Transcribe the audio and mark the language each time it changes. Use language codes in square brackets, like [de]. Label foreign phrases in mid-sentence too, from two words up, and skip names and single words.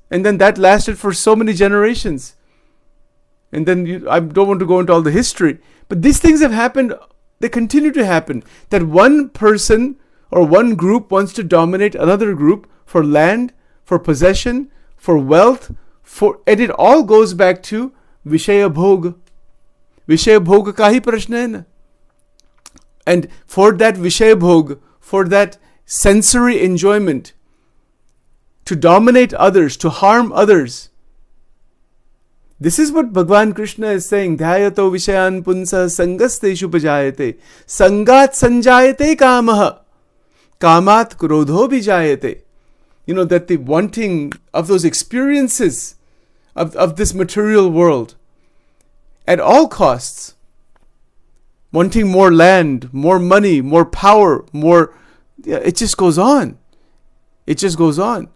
[en] And then that lasted for so many generations. And then I don't want to go into all the history. But these things have happened. They continue to happen. That one person or one group wants to dominate another group for land, for possession, for wealth, and it all goes back to Vishaya Bhog. [hi] Vishaya Bhog ka hi prashna hai na. [en] And for that Vishaya Bhog, for that sensory enjoyment, to dominate others, to harm others. This is what Bhagavan Krishna is saying. [sa] Dhyayato vishayan punsa sangasteshu pajayate. Sangat sanjayate kamaha. Kamat krodho bijayate. [en] That the wanting of those experiences of this material world at all costs. Wanting more land, more money, more power, more... it just goes on. It just goes on.